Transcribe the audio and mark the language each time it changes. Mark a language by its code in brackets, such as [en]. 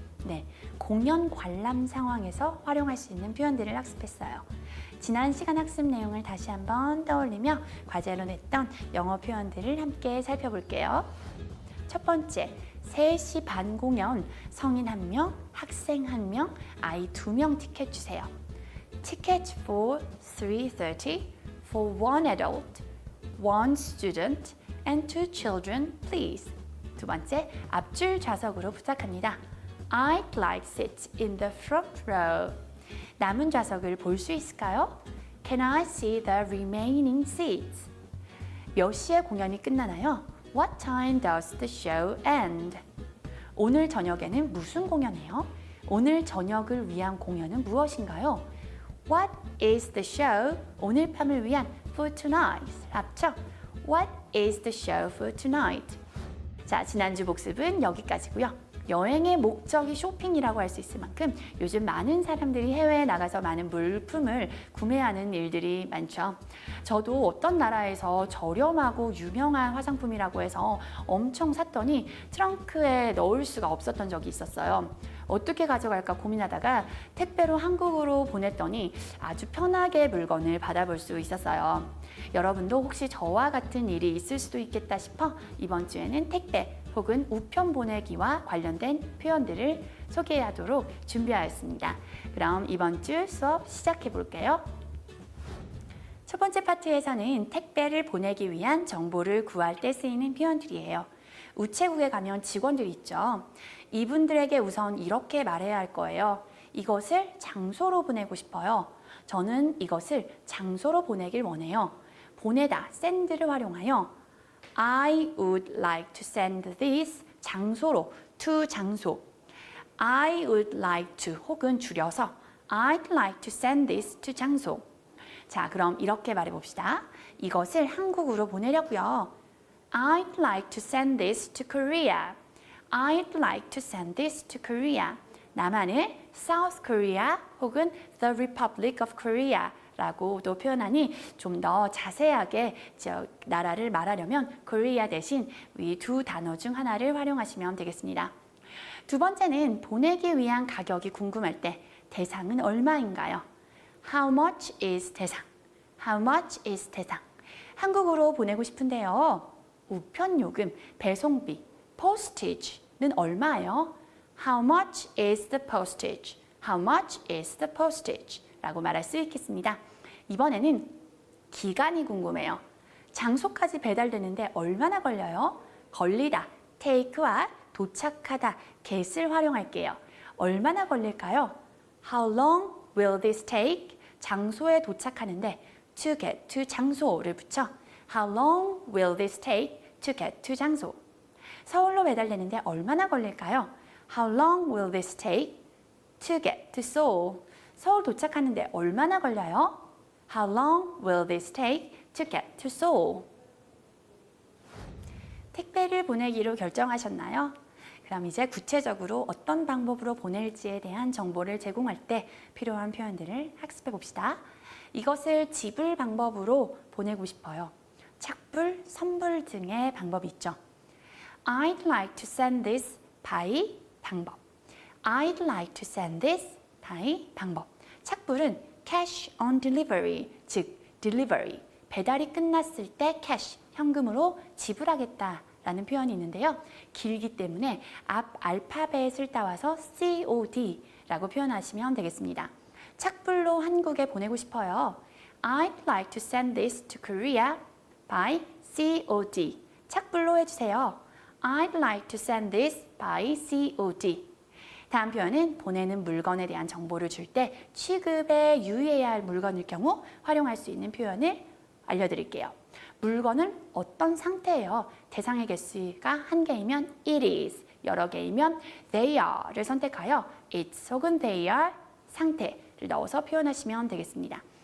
[ko] 네, 공연 관람 상황에서 활용할 수 있는 표현들을 학습했어요. 지난 시간 학습 내용을 다시 한번 떠올리며 과제로 냈던 영어 표현들을 함께 살펴볼게요. 첫 번째, 3시 반 공연, 성인 1명, 학생 1명, 아이 2명 티켓 주세요. [en] Ticket for 3:30 for one adult, one student, and 2 children, please. [ko] 두 번째, 앞줄 좌석으로 부탁합니다. [en] I'd like seats in the front row. [ko] 남은 좌석을 볼 수 있을까요? [en] Can I see the remaining seats? [ko] 몇 시에 공연이 끝나나요? [en] What time does the show end? [ko] 오늘 저녁에는 무슨 공연이에요? 오늘 저녁을 위한 공연은 무엇인가요? [en] What is the show? [ko] 오늘 밤을 위한 [en] for tonight. [ko] 합쳐. [en] What is the show for tonight? [ko] 자, 지난주 복습은 여기까지고요. 여행의 목적이 쇼핑이라고 할 수 있을 만큼 요즘 많은 사람들이 해외에 나가서 많은 물품을 구매하는 일들이 많죠. 저도 어떤 나라에서 저렴하고 유명한 화장품이라고 해서 엄청 샀더니 트렁크에 넣을 수가 없었던 적이 있었어요. 어떻게 가져갈까 고민하다가 택배로 한국으로 보냈더니 아주 편하게 물건을 받아볼 수 있었어요. 여러분도 혹시 저와 같은 일이 있을 수도 있겠다 싶어 이번 주에는 택배 혹은 우편 보내기와 관련된 표현들을 소개하도록 준비하였습니다. 그럼 이번 주 수업 시작해 볼게요. 첫 번째 파트에서는 택배를 보내기 위한 정보를 구할 때 쓰이는 표현들이에요. 우체국에 가면 직원들이 있죠. 이분들에게 우선 이렇게 말해야 할 거예요. 이것을 장소로 보내고 싶어요. 저는 이것을 장소로 보내길 원해요. 보내다, send를 활용하여 [en] I would like to send this [ko] 장소로, to 장소. [en] I would like to [ko] 혹은 줄여서 [en] I'd like to send this to 장소. [ko] 자, 그럼 이렇게 말해봅시다. 이것을 한국으로 보내려고요. [en] I'd like to send this to Korea. I'd like to send this to Korea. [ko] 남한을 South Korea 혹은 The Republic of Korea 라고도 표현하니 좀 더 자세하게 나라를 말하려면 Korea 대신 이 두 단어 중 하나를 활용하시면 되겠습니다. 두 번째는 보내기 위한 가격이 궁금할 때 대상은 얼마인가요? [en] How much is 대상? How much is 대상? [ko] 한국으로 보내고 싶은데요. 우편 요금, 배송비, postage는 얼마예요? [en] How much is the postage? How much is the postage? [ko] 라고 말할 수 있겠습니다. 이번에는 기간이 궁금해요. 장소까지 배달되는데 얼마나 걸려요? 걸리다, take와 도착하다, get을 활용할게요. 얼마나 걸릴까요? [en] How long will this take? [ko] 장소에 도착하는데 [en] to get to 장소를 붙여 How long will this take to get to 장소? [ko] 서울로 배달되는데 얼마나 걸릴까요? [en] How long will this take to get to Seoul? [ko] 서울 도착하는데 얼마나 걸려요? [en] How long will this take to get to Seoul? [ko] 택배를 보내기로 결정하셨나요? 그럼 이제 구체적으로 어떤 방법으로 보낼지에 대한 정보를 제공할 때 필요한 표현들을 학습해 봅시다. 이것을 지불 방법으로 보내고 싶어요. 착불, 선불 등의 방법이 있죠. [en] I'd like to send this by 방법. I'd like to send this by 방법. [ko] 착불은 [en] cash on delivery, [ko] 즉 delivery, 배달이 끝났을 때 cash, 현금으로 지불하겠다 라는 표현이 있는데요. 길기 때문에 앞 알파벳을 따와서 COD 라고 표현하시면 되겠습니다. 착불로 한국에 보내고 싶어요. [en] I'd like to send this to Korea by COD. [ko] 착불로 해주세요. [en] I'd like to send this by COD. [ko] 다음 표현은 보내는 물건에 대한 정보를 줄 때 취급에 유의해야 할 물건일 경우 활용할 수 있는 표현을 알려드릴게요. 물건은 어떤 상태예요? 대상의 개수가 한 개이면 it is, 여러 개이면 they are를 선택하여 it's 혹은 they are 상태를 넣어서 표현하시면 되겠습니다.